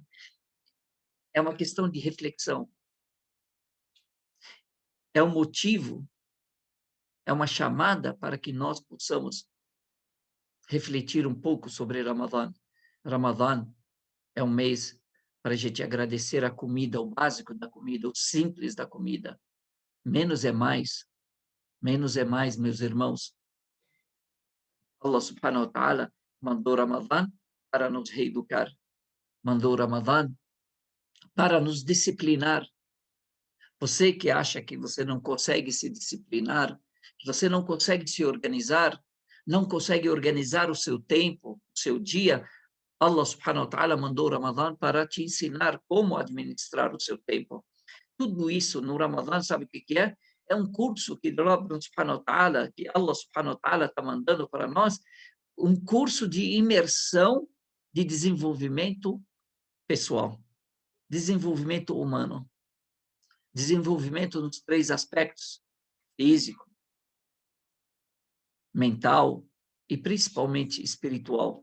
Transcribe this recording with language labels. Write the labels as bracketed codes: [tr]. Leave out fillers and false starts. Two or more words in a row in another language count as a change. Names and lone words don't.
[pt] É uma questão de reflexão. É um motivo, é uma chamada para que nós possamos refletir um pouco sobre Ramadã. Ramadã é um mês para a gente agradecer a comida, o básico da comida, o simples da comida. Menos é mais. Menos é mais, meus irmãos. [ar] الله سبحانه وتعالى [pt] mandou Ramadã para nos reeducar. Mandou Ramadã para nos disciplinar. Você que acha que você não consegue se disciplinar, que você não consegue se organizar, não consegue organizar o seu tempo, o seu dia, [ar] الله سبحانه وتعالى [pt] mandou Ramadã para te ensinar como administrar o seu tempo. Tudo isso no Ramadã, sabe o que é? É um curso que [ar] الله سبحانه وتعالى [pt] está mandando para nós, um curso de imersão de desenvolvimento pessoal, desenvolvimento humano, desenvolvimento nos 3 aspectos: físico, mental e principalmente espiritual.